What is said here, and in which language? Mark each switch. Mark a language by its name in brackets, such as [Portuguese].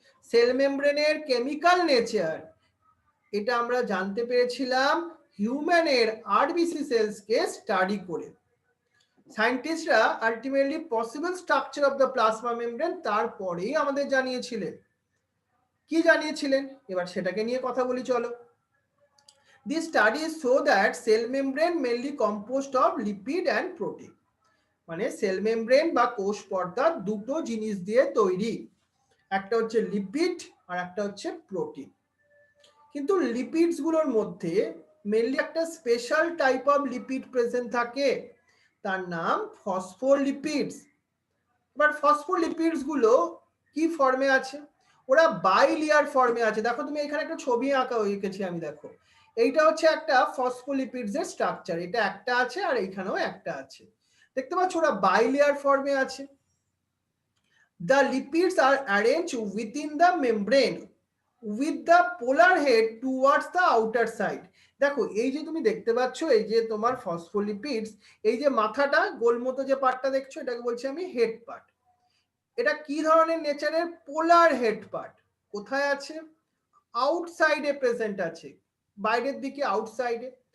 [Bangla] Sell মেমব্রেনের chemical nature, এটা আমরা জানতে পেরেছিলাম হিউম্যানের আরবিসি সেলসকে স্টাডি করে। সায়েন্টিস্টরা ultimately possible structure of the plasma membrane তারপরেই আমাদের জানিয়েছিলেন। কি জানিয়েছিলেন? এবার সেটাকে নিয়ে কথা বলি চলো। [English] These studies show that cell membrane mainly composed of lipid and protein. [Bangla] মানে সেল মেমব্রেন বা কোষ পর্দা দুটো জিনিস দিয়ে তৈরি, একটা হচ্ছে লিপিড আর একটা হচ্ছে প্রোটিন। কিন্তু লিপিডস গুলোর মধ্যে মেনলি একটা special type of lipid present থাকে, তার নাম ফসফোলিপিডস। এবার ফসফোলিপিডস গুলো কি ফর্মে আছে? ওরা বাইলেয়ার ফর্মে আছে। দেখো তুমি এখানে একটা ছবি আঁকা এঁকেছি আমি, দেখো এইটা হচ্ছে একটা ফসফোলিপিডস এর স্ট্রাকচার, এটা একটা আছে আর এইখানেও একটা আছে, দেখতে পাচ্ছ ওরা বাইলেয়ার ফর্মে আছে। [English] The lipids are arranged within the membrane with the polar head towards the outer side. [Bangla] দেখো এই যে তুমি দেখতে পাচ্ছ, এই যে তোমার ফসফোলিপিডস, এই যে মাথাটা গোল মতো যে পার্টটা দেখছো, এটাকে বলছি আমি হেড পার্ট। এটা কি ধরনের নেচারের? পোলার হেড পার্ট। কোথায় আছে? আউটসাইডে প্রেজেন্ট আছে, বাইরের দিকে আউটসাইডে।